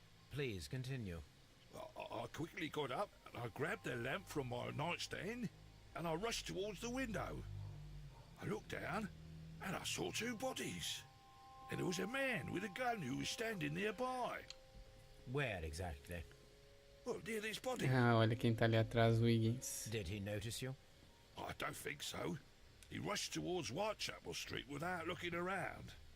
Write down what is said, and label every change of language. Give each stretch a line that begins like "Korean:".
English: Please continue. I quickly got up and I grabbed the lamp from my nightstand and I rushed towards the window. I looked down and I saw 2 bodies. And there was a man with a gun who was standing nearby. Where exactly? Well, near this body.
Portuguese: Ah, olha quem tá ali atrás, o Higgins.
English: Did he notice you? I don't think so. He rushed towards Whitechapel Street without looking around.